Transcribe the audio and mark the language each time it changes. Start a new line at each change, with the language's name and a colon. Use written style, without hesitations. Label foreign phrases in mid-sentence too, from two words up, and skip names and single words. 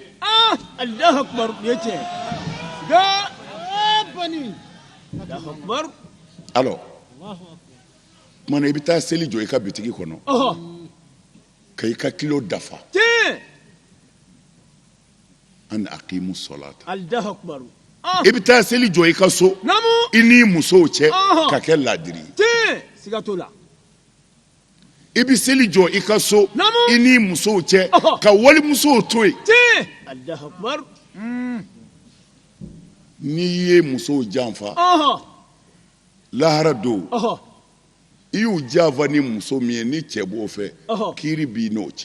Arabic: الله أكبر
Bambara: o ye tiɲɛ bani
Arabic: الله أكبر
Bambara: alors mana i bɛ taa seli jɔ i ka bitigi kɔnɔ ka i ka kilo dafa
Arabic: أن أقيموا الصلاة الله أكبر
Bambara: i bɛ taa seli jɔ i ka so i n'i musow cɛ ka kɛ laadiri ye siga t'o la i bɛ seli jɔ i ka so i n'i musow cɛ ka walimusow to yen
Arabic: الله أكبر
Bambara: n'i ye musow janfa lahara don i y'u janfa ni muso min ye ni cɛ b'o fɛ kiiri b'i n'o cɛ